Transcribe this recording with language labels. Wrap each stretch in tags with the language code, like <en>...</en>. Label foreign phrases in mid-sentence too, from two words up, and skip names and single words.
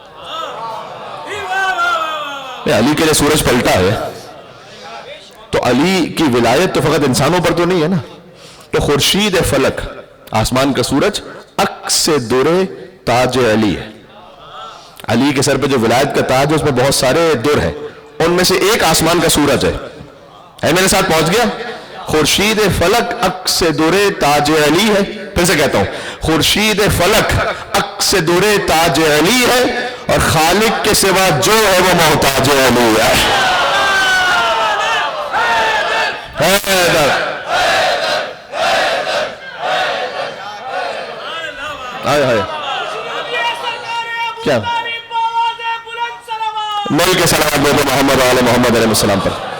<ur>علی کے لیے سورج پلٹا ہے تو علی کی ولایت تو فقط انسانوں پر تو نہیں ہے نا۔ تو خورشید فلک، آسمان کا سورج، عکس در تاج علی ہے۔ علی کے سر پہ جو ولایت کا تاج ہے اس میں بہت سارے در ہیں، ان میں سے ایک آسمان کا سورج ہے۔ میرے ساتھ پہنچ گیا؟ خورشید فلک عکس در تاج علی ہے۔ پھر سے کہتا ہوں، خورشید فلک عکس در تاج علی ہے اور خالق کے سوا جو ہے وہ محتاج علی ہے۔ حیدر آئے آئے کیا مل کے صلوات دے دے محمد وعلی محمد علیہ السلام پر۔</ur>